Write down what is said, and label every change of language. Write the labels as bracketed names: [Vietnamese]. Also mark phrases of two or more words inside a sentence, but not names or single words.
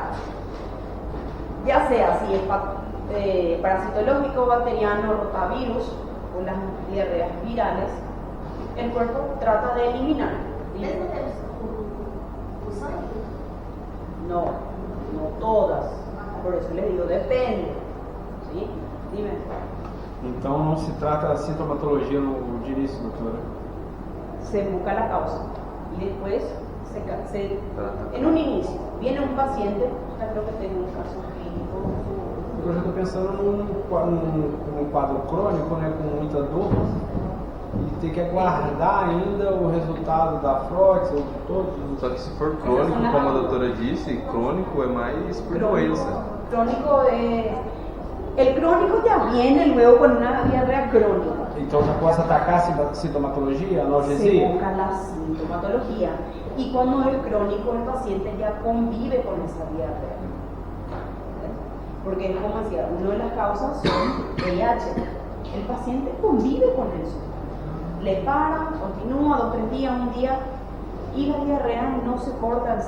[Spanish] Ya sea si es parasitológico, bacteriano, rotavirus o las diarreas virales, el cuerpo trata de eliminar. No todas, por eso les digo, depende. ¿Sí? Dime. [Portuguese] Então não se trata de sintomatologia no de início, doutora? [Spanish] Se busca la causa y después en un inicio viene un paciente, ya creo que tengo un caso clínico. [Portuguese] Eu já estou pensando num quadro crônico, né, com muita dor, e ter que aguardar ainda o resultado da frox ou de todos. Só que se for crônico, como a doutora disse, crônico é mais por doença. [Spanish] El crónico ya viene luego con una diarrea crónica. [Portuguese] Então já posso atacar a sintomatologia, a [Spanish] Se [Portuguese] analgesia? [Spanish] busca la sintomatología. Y cuando es crónico, el paciente ya convive con esa diarrea. Porque, como decía, una de las causas son VIH. El paciente convive con eso. Le para, continúa 2-3 días, un día, y la diarrea no se corta en sí.